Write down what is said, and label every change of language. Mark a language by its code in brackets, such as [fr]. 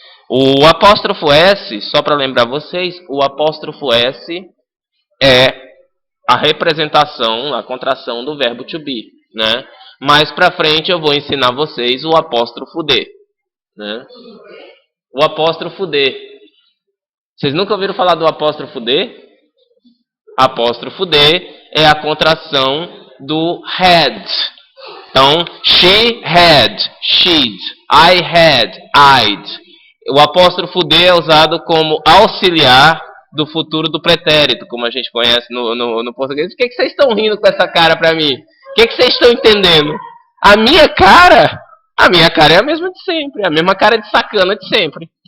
[pt] O apóstrofo S, só para lembrar vocês, o apóstrofo S é a representação, a contração do verbo to be, né? Mais pra frente eu vou ensinar vocês o apóstrofo D, né? O apóstrofo D. Vocês nunca ouviram falar do apóstrofo D? Apóstrofo D é a contração do had. Então, [en] she had, she'd, I had, I'd. [pt] O apóstrofo D é usado como auxiliar do futuro do pretérito, como a gente conhece no português. Por que vocês estão rindo com essa cara pra mim? O que vocês estão entendendo? A minha cara é a mesma de sempre. A mesma cara de sacana de sempre.